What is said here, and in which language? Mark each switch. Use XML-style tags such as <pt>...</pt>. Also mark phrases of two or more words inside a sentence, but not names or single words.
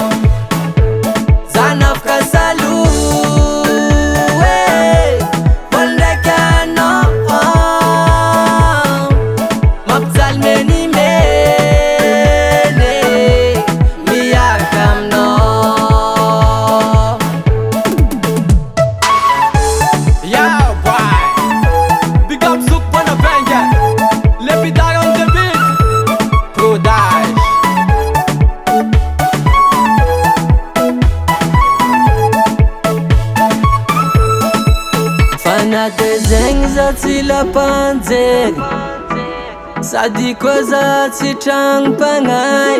<mg>Zanafika saloa olo ndraiky anao mampijaly menimeny miaraka aminao.</mg> <en>Yeah, boy. Big up Zouk Bonaventure. Lepidar on the beat. Prodage.</en> <mg>Fanate zegny za tsy lapanjegny, sady koa za tsy tragnom-pagnay.</mg>